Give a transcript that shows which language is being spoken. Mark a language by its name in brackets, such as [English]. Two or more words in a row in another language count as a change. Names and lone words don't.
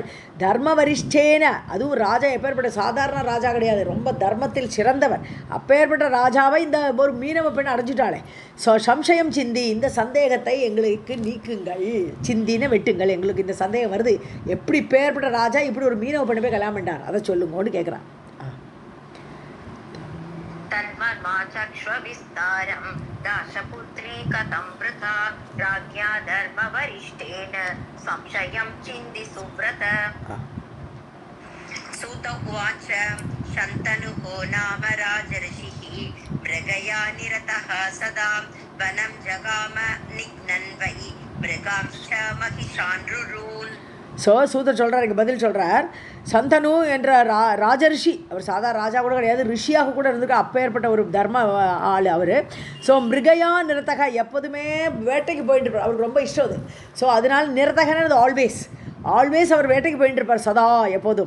[Tamil] தர்மவரிஷ்டேன, அதுவும் ராஜா எப்பேற்பட்ட சாதாரண ராஜா கிடையாது, ரொம்ப தர்மத்தில் சிறந்தவர். அப்பேற்பட்ட ராஜாவை இந்த ஒரு மீனவ பெண் அடைஞ்சிட்டாளே. ஸோ [Sanskrit] संशयं छिन्दि, [Tamil] இந்த சந்தேகத்தை எங்களுக்கு நீக்குங்கள். சிந்தின வெட்டுங்கள், எங்களுக்கு இந்த சந்தேகம் வருது. எப்படி பேர்பட்ட ராஜா இப்படி ஒரு மீனவ பெண்ணை போய் கல்யாணம் பண்ணார், அதை சொல்லுங்கன்னு கேட்குறான். [Sanskrit] तन्ममाचक्ष्वविस्तारं दाशपुत्री कथं वृथा राज्ञा धर्मवरिष्ठेन संशयं छिन्दि सुव्रत. सूत उवाच शन्तनुः नाम राजर्षिः मृगया निरतः सदा वनं जगाम निघ्नन् वै मृगांश्च महिषान् रुरून्. [Tamil] ஸோ சூதர் சொல்கிறார், இங்கே பதில் சொல்கிறார். சந்தனு என்ற ராஜரிஷி, அவர் சாதாரண ராஜா கூட கிடையாது, ரிஷியாக கூட இருந்திருக்க அப்பேற்பட்ட ஒரு தர்ம ஆள் அவர். ஸோ [Sanskrit] मृगया निरतः, [Tamil] எப்போதுமே வேட்டைக்கு போயிட்டு இருப்பார், அவருக்கு ரொம்ப இஷ்டம் அது. ஸோ அதனால் நிரத்தகன்னு ஆல்வேஸ் அவர் வேட்டைக்கு போயிட்டு இருப்பார் சதா எப்போதும்.